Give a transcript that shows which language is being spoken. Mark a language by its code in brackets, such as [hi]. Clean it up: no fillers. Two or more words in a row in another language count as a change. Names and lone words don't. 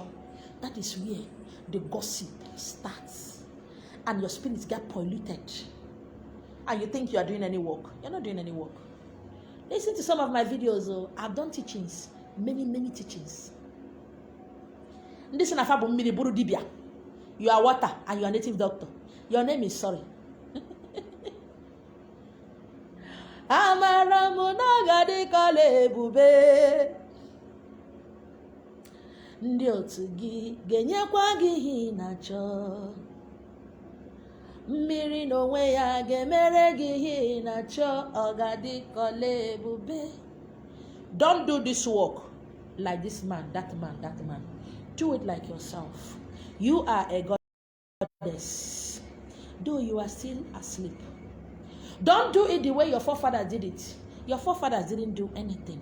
[en] That is where the gossip starts. And your spirits get polluted. And you think you are doing any work. You're not doing any work. Listen to some of my videos. I've done teachings. Many teachings. This is a [ig] mili buru dibia. [en] You are water and you are native doctor. Your name is sorry. [ig] Ndị otu gị ga-enyekwa gị ihe ị na-achọ. Mmiri n'onwe ya ga-emere gị ihe ị na-achọ. Ọ ga-adị ka ọla ebube. [en] Don't do this work like this man, that man, that man. Do it like yourself. You are a goddess, though you are still asleep. Don't do it the way your forefathers did it. Your forefathers didn't do anything.